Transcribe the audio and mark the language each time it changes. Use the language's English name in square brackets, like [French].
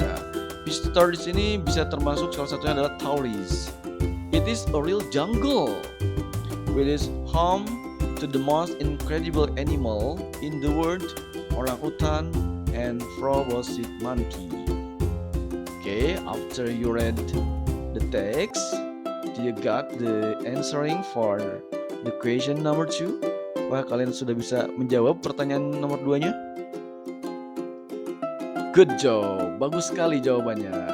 [Indonesian] Nah, visitor di sini bisa termasuk salah satunya adalah tourist. [English] It is a real jungle with its home to the most incredible animal in the world, orangutan and proboscis monkey. Okay, after you read the text, do you got the answering for the question number 2? [Indonesian] Wah, kalian sudah bisa menjawab pertanyaan nomor 2-nya? [English] Good job, [Indonesian] bagus sekali jawabannya.